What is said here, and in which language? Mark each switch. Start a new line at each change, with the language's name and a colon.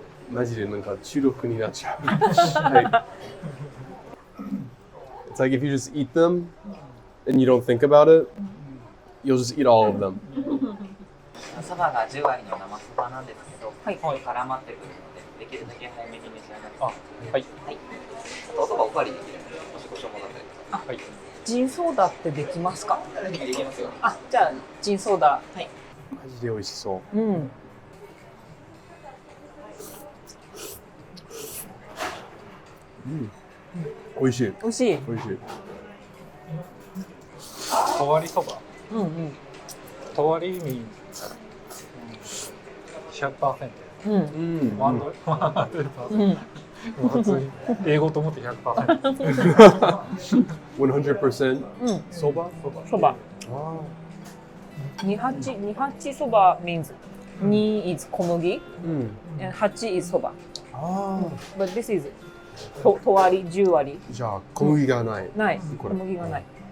Japanese: マジでなんか中毒になっちゃう。はい。
English: It's like if you just eat them and you don't think about it, you'll just eat all of them.
Japanese: そばが10割の生そばなんですけど、はい絡まってくるので、できるだけ早めに召し上がってください。はい。はい。あとおそばおかわりできるので、もしご所望だったりとか。はい。ジンソーダってできますか？できますよ。あ、じゃあジンソーダ。はい。マジで美味しそう。うん。美味しい。美味しい。美味しい。とわりそば。うんうん。とわり
English: means
Japanese: 100%。うん 100%。 普通に英語と思って 100%。 100% うん。そば？そば。あ
English: 二八そば means 2 is 小麦あ。 and 8 is そば。ああ。 But this is
Japanese: と割り10割じゃあ小麦がない。ない。小これ麦がない。